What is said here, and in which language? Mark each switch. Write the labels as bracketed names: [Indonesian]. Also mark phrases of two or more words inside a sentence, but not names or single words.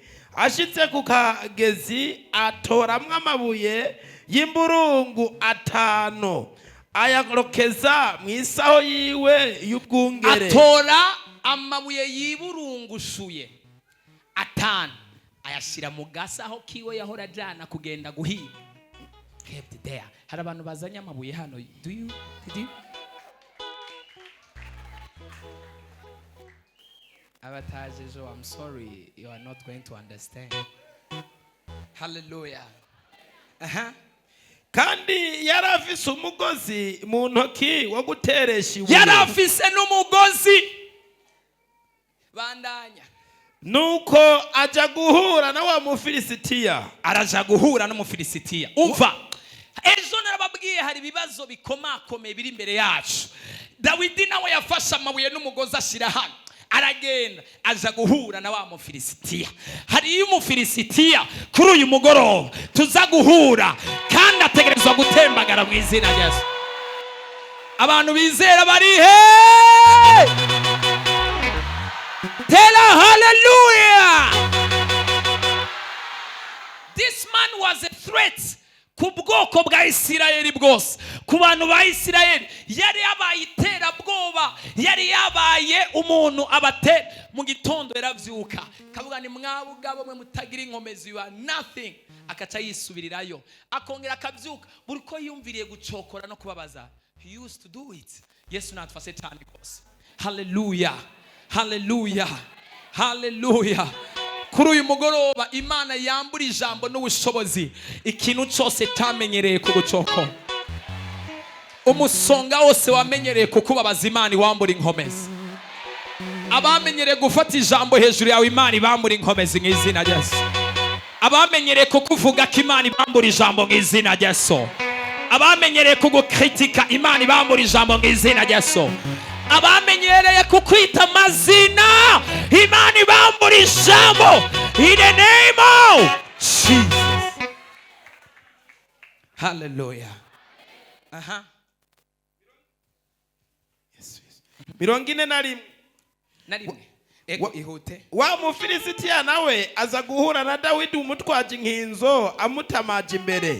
[Rundi] Ashitse ku kagezi atoramwo amabuye y'imburungu 5, ayarokeza mu isaho yiwe y'ubwungere. Atora amabuye yiburungushuye 5 ayashira mu gasaho kiwe yahora jana kugenda guhiga. [English] Kept there. [Rundi] Hari abantu bazanye amabuye hano. [English] Did you? Abatajejo, I'm sorry, you are not going to understand. [Rundi] Hallelujah. Kandi yarafise umugozi mu ntoki wo guteresha ibuye. Yarafise n'umugozi. Bandanya. Nuko aja guhura na wa Mufilisitiya. Araja guhura n'Umufilisitiya. Umva. Ejo narababwiye hari ibibazo bikomakomeye biri imbere yacu. Dawidi nawe yafashe amabuye n'umugozi ashira hano. Aragenda aja guhura na wa Mufilisitiya. Hari Umufilisitiya kuri uyu mugoroba tuza guhura kandi ategerezwa gutembagara mu izina rya Yesu. Abantu bizera bari he? [English] Tell hallelujah. This man was a threat [Rundi] ku bwoko bwa Isirayeli bwose, ku bantu ba Isirayeli. Yari yabaye iterabwoba, yari yabaye umuntu abatera. Mu gitondo yaravyuka kavuga ni mwabugabo mwe mutagira inkomezi, [English] you are nothing. [Rundi] Akaca yisubirirayo, akongera akavyuka buri ko yumviriye gucokora no kubabaza. [English] He used to do it. [Rundi] Yesu natfase cyane kose. Hallelujah, hallelujah, hallelujah. Kuri uyu mugoroba Imana yambura ijambo n'ubushobozi ikintu cyose tamenyereye kugucoko. Umusonga wose wamenyereye kukubabaza Imana wambura inkomezi. Abamenyereye gufata ijambo hejuru yawe Imana ibambura inkomezi mu izina rya Yesu. Abamenyereye kukuvuga ko Imana ibambura ijambo mu izina rya Yesu. Abamenyereye kugukritika Imana ibambura ijambo mu izina rya Yesu. Abamenyereye kukwita amazina Imana ibambura ijambo [English] in the name of Jesus. [Rundi] Hallelujah. Aha. 41. Ego ihute. Wa Mufilisitiya nawe aza guhura na Dawidi umutwaje inkinzo amutamaje imbere.